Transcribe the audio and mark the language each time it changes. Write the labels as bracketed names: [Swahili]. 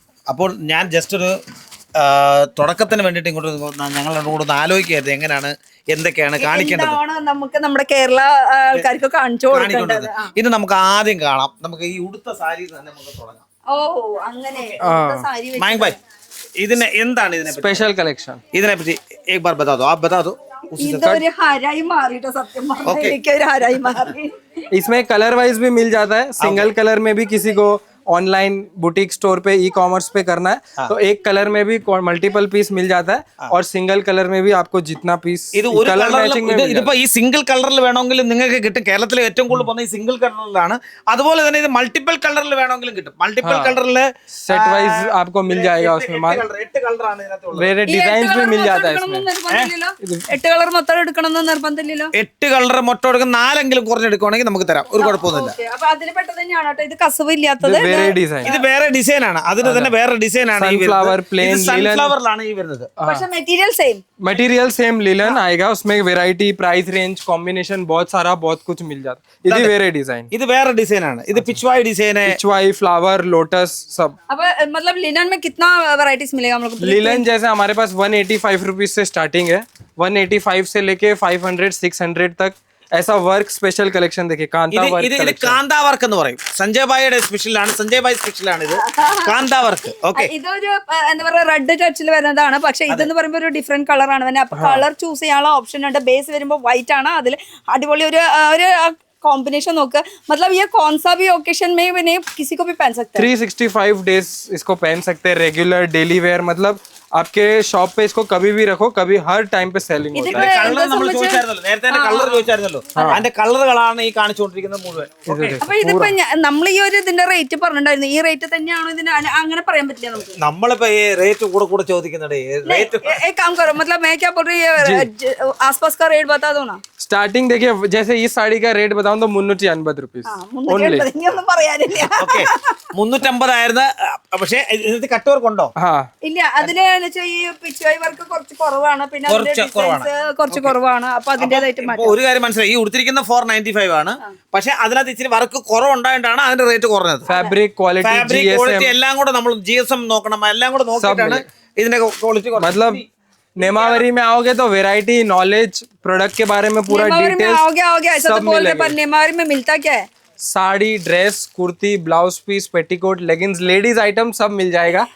[Malayalam] അപ്പോൾ ഞാൻ ജസ്റ്റ് ഒരു തുടക്കത്തിന് വേണ്ടിയിട്ട് ഇങ്ങോട്ട് ഞങ്ങൾ കൂടെ ഒന്ന് ആലോചിക്കരുത് എങ്ങനെയാണ് എന്തൊക്കെയാണ് കാണിക്കേണ്ടത്. നമുക്ക് നമ്മുടെ കേരള ആൾക്കാർക്ക് കാണിച്ചു കൊടുക്കേണ്ടത്. ഇത് നമുക്ക് ആദ്യം കാണാം. നമുക്ക് ഈ ഉടുത്ത സാരി തന്നെ നമുക്ക് തുടങ്ങാം. ഓ, അങ്ങനെ മാങ് ഭായ്, ഇതിന് എന്താണ് ഇതിനെ [Hindi] स्पेशल कलेक्शन. [Malayalam] ഇതിനെ പറ്റി [Hindi] एक बार बता दो, आप बता दो. [Malayalam] ഇതൊരു ഹരായി മാറിട്ടോ. സത്യം പറഞ്ഞാൽ എനിക്കൊരു ഹരായി മാറി. [Hindi] इसमें कलर वाइज भी मिल जाता है. सिंगल कलर में भी किसी को ऑनलाइन बुटीक स्टोर पे ई-कॉमर्स पे करना है तो एक कलर में भी मल्टीपल पीस मिल जाता है. और सिंगल कलर में भी आपको जितना पीस कलर मैचिंग में [Malayalam] ഇതിപ്പോ ഈ സിംഗിൾ കളറിൽ വേണമെങ്കിലും നിങ്ങൾക്ക് കിട്ടും. കേരളത്തിലെ ഏറ്റവും കൂടുതൽ പോകുന്ന ഈ സിംഗിൾ കളറിലാണ്. അതുപോലെ തന്നെ ഇത് മൾട്ടിപ്പിൾ കളറിൽ വേണമെങ്കിലും കിട്ടും. മൾട്ടിപ്പിൾ കളറിൽ [Hindi] सेट वाइज आपको मिल जाएगा. उसमें [Malayalam] 8 കളറാണ് ഇതിനകത്തുള്ളത്. [Hindi] वेरे डिजाइन भी मिल जाता है इसमें. [Malayalam] 8 കളർ മൊത്തം എടുക്കണമെന്ന് നിർബന്ധമില്ലല്ലോ. 8 കളർ മൊത്തം എടുക്കുന്ന 4എങ്കിലും കുറഞ്ഞെടുക്കുകയാണെങ്കിൽ നമുക്ക് തരാം. ഒരു കുഴപ്പമൊന്നുമില്ല. അപ്പൊ അതിൽ പെട്ടത് തന്നെയാണ് കേട്ടോ. ഇത് കസവ് ഇല്ലാത്തത്. വേറെ ഡിസൈൻ ഇത് വേറെ ഡിസൈൻ ആണ്, അതിന് തന്നെ വേറെ ഡിസൈൻ ആണ് ഈ [English] Sunflower, [Malayalam] വരുന്നത്. [English] plain [Malayalam] ഇത് സൺഫ്ലവറിലാണ് ഈ വരുന്നത്. പക്ഷെ material same [Hindi] material same linen आएगा, उसमें वैरायटी प्राइस रेंज कॉम्बिनेशन बहुत सारा बहुत कुछ मिल जाता है। इधर वेरे डिजाइन [Malayalam] ഇത് വേറെ ഡിസൈൻ ആണ്, ഇത് പിച്ച്വായ് ഡിസൈന്. [Hindi] पिचवाई फ्लावर लोटस सब। अब मतलब लिनन में कितना वैरायटीज मिलेगा हम लोग को? लिलन जैसे हमारे पास 185 रुपीज से स्टार्टिंग है, 185 से लेके 500 600 तक। ऐसा वर्क स्पेशल कलेक्शन देखिए, कांता [Malayalam] ഇത് [Hindi] वर्क [Malayalam] ഇത് [Hindi] कलेक्शन। [Malayalam] കാന്താ വർക്ക് എന്ന് പറയും. സഞ്ജയ് ഭായിയുടെ സ്പെഷ്യലാണ്, സഞ്ജയ് ഭായ് സ്പെഷ്യലാണ് ഇത് കാന്താ വർക്ക്. ഓക്കെ, ഇതൊരു എന്താ പറയുക റെഡ് ടച്ചിൽ വരുന്നതാണ്, പക്ഷെ ഇതെന്ന് പറയുമ്പോൾ ഒരു ഡിഫറെന്റ് കളറാണ് തന്നെ. അപ്പൊ കളർ ചൂസ് ചെയ്യാനുള്ള ഓപ്ഷൻ ഉണ്ട്. ബേസ് വരുമ്പോൾ വൈറ്റ് ആണ്, അതിൽ അടിപൊളി ഒരു [Hindi] कॉम्बिनेशन होकर मतलब ये कौन सा भी ओकेशन में नहीं किसी को भी पहन सकते हैं। 365 डेज इसको पहन सकते हैं, रेगुलर डेली वेयर। मतलब आपके शॉप पे इसको कभी भी रखो, कभी हर टाइम पे सेलिंग होता है। [Malayalam] കളർ നമ്മൾ ചോദിച്ചായിരുന്നല്ലോ നേരത്തെ, കളർ ചോദിച്ചായിരുന്നല്ലോ. അതിന്റെ കളറുകളാണ് ഈ കാണിച്ചുകൊണ്ടിരിക്കുന്നത് മുഴുവൻ. അപ്പൊ ഇതിപ്പോ നമ്മൾ ഈ ഒരു ഇതിന്റെ റേറ്റ് പറഞ്ഞിട്ടുണ്ടായിരുന്നു, ഈ റേറ്റ് തന്നെയാണോ ഇതിന് അങ്ങനെ പറയാൻ പറ്റില്ല നമുക്ക്? നമ്മളിപ്പോ ഈ റേറ്റ് കൂടെ കൂടെ ചോദിക്കുന്നുണ്ട്. റേറ്റ് [Hindi] एक काम करो, मतलब मैं क्या बोल रही है, आसपास का रेट बता दो ना। स्टार्टिंग देखिए, जैसे इस साड़ी का रेट बताऊं तो 380 रुपीज ओनली। [Malayalam] ഒന്നും പറയാനില്ല. ഓക്കെ, 350 ആയിരുന്നു. പക്ഷെ ഇതിനകത്ത് കട്ട് വർക്ക് ഉണ്ടോ? [Hindi] हाँ, [Malayalam] ഇല്ല, അതിന് ഈ പിച്ചുവായി വർക്ക് കുറച്ച് കുറവാണ്, പിന്നെ അതിന്റെ ഡിസൈൻസ് കുറച്ച് കുറവാണ്. അപ്പൊ അതിന്റേതായിട്ട് ഇപ്പൊ ഒരു കാര്യം മനസ്സിലായി, ഈ ഉടുത്തിരിക്കുന്ന 495 ആണ്, പക്ഷെ അതിനകത്ത് ഇച്ചിരി വർക്ക് കുറവുണ്ടായിട്ടാണ് അതിന്റെ റേറ്റ് കുറഞ്ഞത്. [Hindi] फैब्रिक क्वालिटी [Malayalam] ഫാബ്രിക് ക്വാളിറ്റി എല്ലാം കൂടെ നമ്മൾ GSM നോക്കണം, എല്ലാം കൂടെ നോക്കിയിട്ടാണ് ഇതിന്റെ ക്വാളിറ്റി. [Hindi] मतलब नेमावरी में आओगे तो वैरायटी नॉलेज प्रोडक्ट के बारे में पूरा डिटेल्स आओगे ऐसा तो बोल रहे, पर नेमारी में मिलता क्या है? Sari, dress, kurti, blouse piece, petticoat, leggings, ladies item सब मिल जाएगा।